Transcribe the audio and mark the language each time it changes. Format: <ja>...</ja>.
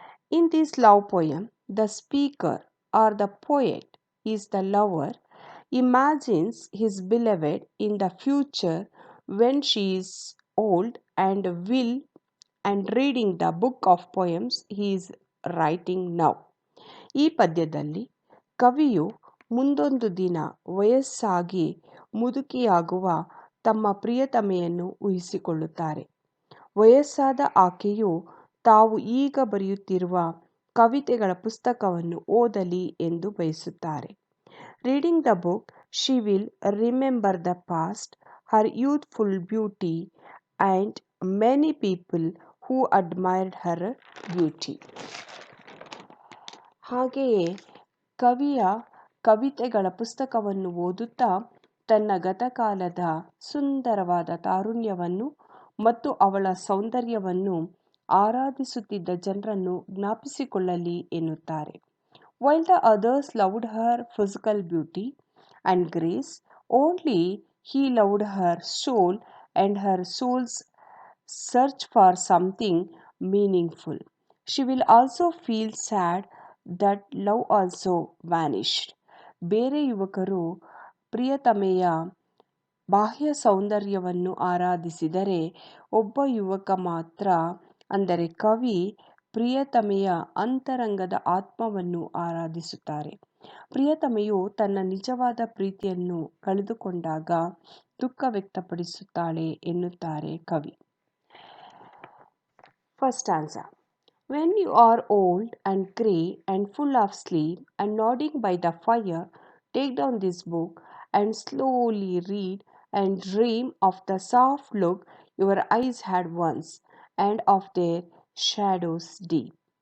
<en>In this love poem, the speaker or the poet is the lover, imagines his beloved in the future when she is old and will and reading the book of poems he is writing now.</en> <kn>ಈ ಪದ್ಯದಲ್ಲಿ ಕವಿಯು ಮುಂದೊಂದು ದಿನ ವಯಸ್ಸಾಗಿ ಮುದುಕಿಯಾಗುವ ತಮ್ಮ ಪ್ರಿಯತಮೆಯನ್ನು ಊಹಿಸಿಕೊಳ್ಳುತ್ತಾರೆ. ವಯಸ್ಸಾದ ಆಕೆಯು ತಾವು ಈಗ ಬರೆಯುತ್ತಿರುವ ಕವಿತೆಗಳ ಪುಸ್ತಕವನ್ನು ಓದಲಿ ಎಂದು ಬಯಸುತ್ತಾರೆ.</kn> <en>Reading the book, she will remember the past, her youthful beauty, and many people who admired her beauty.</en> <kn>ಹಾಗೆಯೇ ಕವಿಯ ಕವಿತೆಗಳ ಪುಸ್ತಕವನ್ನು ಓದುತ್ತಾ ತನ್ನ ಗತಕಾಲದ ಸುಂದರವಾದ ತಾರುಣ್ಯವನ್ನು ಮತ್ತು ಅವಳ ಸೌಂದರ್ಯವನ್ನು ಆರಾಧಿಸುತ್ತಿದ್ದ ಜನರನ್ನು ಜ್ಞಾಪಿಸಿಕೊಳ್ಳಲಿ ಎನ್ನುತ್ತಾರೆ.</kn> <en>While the others loved her physical beauty and grace, only he loved her soul and her soul's search for something meaningful. She will also feel sad that love also vanished.</en> <kn>ಬೇರೆ ಯುವಕರು ಪ್ರಿಯತಮೆಯ ಬಾಹ್ಯ ಸೌಂದರ್ಯವನ್ನು ಆರಾಧಿಸಿದರೆ ಒಬ್ಬ ಯುವಕ ಮಾತ್ರ ಅಂದರೆ ಕವಿ ಪ್ರಿಯತಮೆಯ ಅಂತರಂಗದ ಆತ್ಮವನ್ನು ಆರಾಧಿಸುತ್ತಾರೆ. ಪ್ರಿಯತಮೆಯು ತನ್ನ ನಿಜವಾದ ಪ್ರೀತಿಯನ್ನು ಕಳೆದುಕೊಂಡಾಗ ದುಃಖ ವ್ಯಕ್ತಪಡಿಸುತ್ತಾಳೆ ಎನ್ನುತ್ತಾರೆ ಕವಿ.</kn> <en>First stanza. When you are old and grey and full of sleep and nodding by the fire, take down this book and slowly read and dream of the soft look your eyes had once and of their shadows deep.</en>